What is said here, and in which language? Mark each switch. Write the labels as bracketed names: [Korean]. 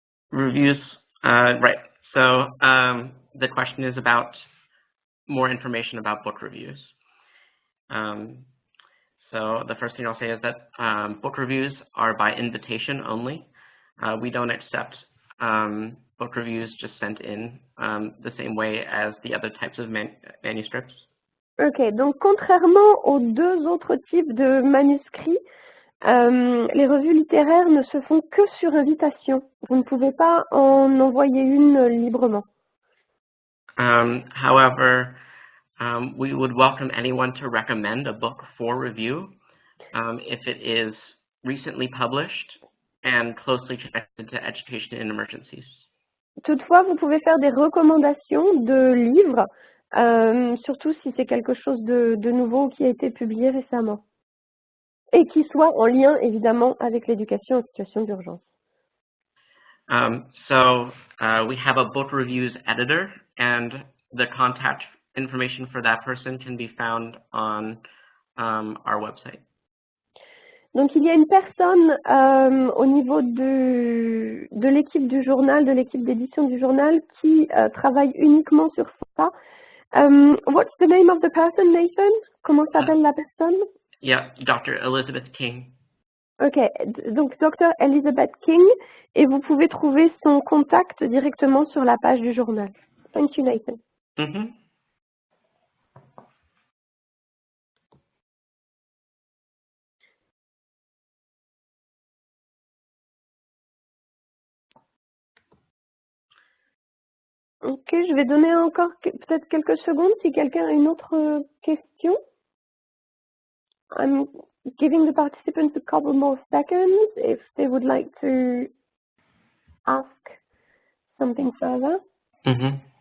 [English] Reviews, right. So the question is about more information about book reviews. So the first thing I'll say is that book reviews are by invitation only. We don't accept book reviews just sent in the same way as the other types of manuscripts. [French] Ok, donc contrairement aux deux autres types de manuscrits, les revues littéraires ne se font que sur invitation. Vous ne pouvez pas en envoyer une librement. [English] However, we would welcome anyone to recommend a book for review if it is recently published and closely connected to education in emergencies. [French] Toutefois, vous pouvez faire des recommandations de livres, surtout si c'est quelque chose de nouveau qui a été publié récemment. Et qui soit en lien, évidemment, avec l'éducation en situation d'urgence. [English] So we have a book reviews editor, and the contact information for that person can be found on our website. [French] Donc, il y a une personne au niveau de l'équipe du journal, de l'équipe d'édition du journal, qui travaille uniquement sur ça. [English] What's the name of the person, Nathan? [French] Comment s'appelle la personne? [English] Yeah, Dr. Elizabeth King. [French] Ok, donc Dr. Elizabeth King, et vous pouvez trouver son contact directement sur la page du journal. [English] Thank you, Nathan. Mm-hmm. [French] Ok, je vais donner encore peut-être quelques secondes si quelqu'un a une autre question. [English] I'm giving the participants a couple more seconds if they would like to ask something further. Mm-hmm.